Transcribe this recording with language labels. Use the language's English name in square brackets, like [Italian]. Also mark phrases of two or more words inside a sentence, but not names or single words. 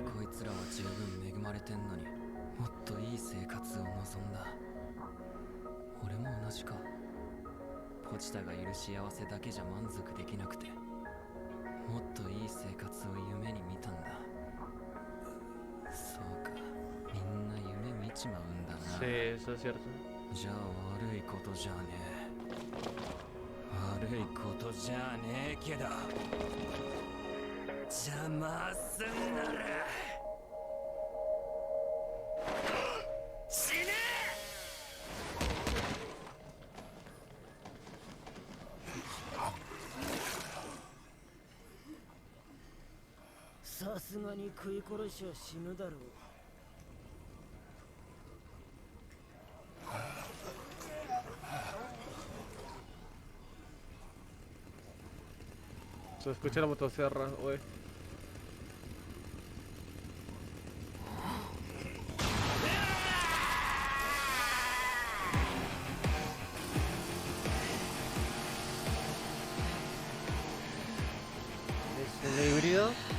[Japanese] こいつらは十分恵まれてんのにもっといい生活を望んだ。俺も同じか。ポチタがいる幸せだけじゃ満足できなくて、もっといい生活を夢に見たんだ。そうか、みんな夢見ちまうんだな。 [Spanish] Sí, eso es cierto. [Japanese] じゃあ悪いことじゃねえ。悪いことじゃねえけど、邪魔すんなら死ねえ。さすがに食い殺しは死ぬだろう。 [Spanish] Se escucha la motosierra, güey. ¿Es un híbrido?